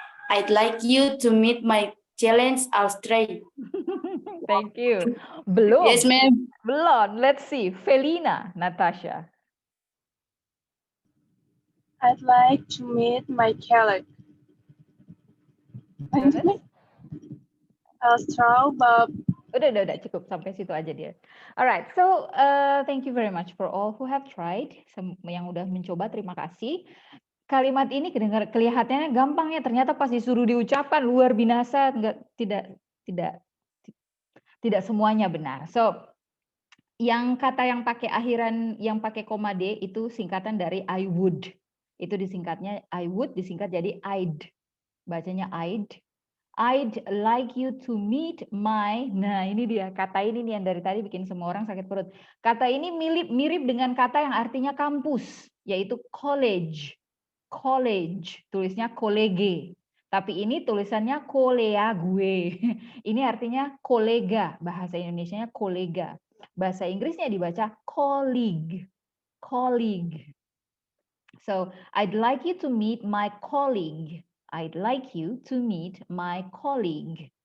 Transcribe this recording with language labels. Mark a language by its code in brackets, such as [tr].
[en] I'd like you to meet my challenge Australia. Thank you. [id] Belum. [en] Yes, ma'am. [id] Belum. [en] Let's see. Felina, Natasha. I'd like to meet my colleague. Austral, but [id] Udah cukup sampai situ aja dia. [en] Alright, so thank you very much for all who have tried. [id] Yang udah mencoba, terima kasih. Kalimat ini kelihatannya gampang ya, ternyata pas disuruh diucapkan luar binasa, tidak semuanya benar. So, yang kata yang pakai akhiran, yang pakai koma D itu singkatan dari I would. Itu disingkatnya I would disingkat jadi I'd. Bacanya I'd. [en] I'd like you to meet my. [id] Nah, ini dia kata ini nih yang dari tadi bikin semua orang sakit perut. Kata ini mirip dengan kata yang artinya kampus, yaitu college. College, tulisnya kolege. Tapi ini tulisannya kolea gue. Ini artinya kolega, bahasa Indonesianya kolega. Bahasa Inggrisnya dibaca colleague. [en] Colleague. So, I'd like you to meet my colleague. I'd like you to meet my colleague.